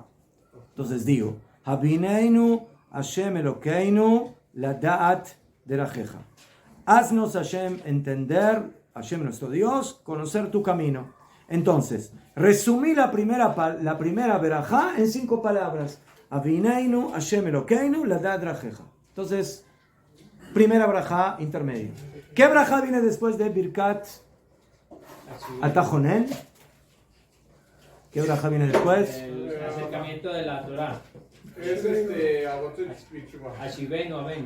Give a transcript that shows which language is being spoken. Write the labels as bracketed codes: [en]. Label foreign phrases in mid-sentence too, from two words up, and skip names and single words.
[es] Entonces digo, [he] הביננו השם אלוקינו לדעת דרכיך. [es] Haznos, Hashem, entender, Hashem nuestro Dios, conocer tu camino. Entonces, resumí la primera verajá en 5 palabras. Havineinu Hashem Elokeinu la da'at derajeja. Entonces, primera verajá intermedia. ¿Qué verajá viene después de Birkat Atajonen? ¿Qué verajá viene después? El acercamiento de la Torah. Es [he] השיבנו אמן.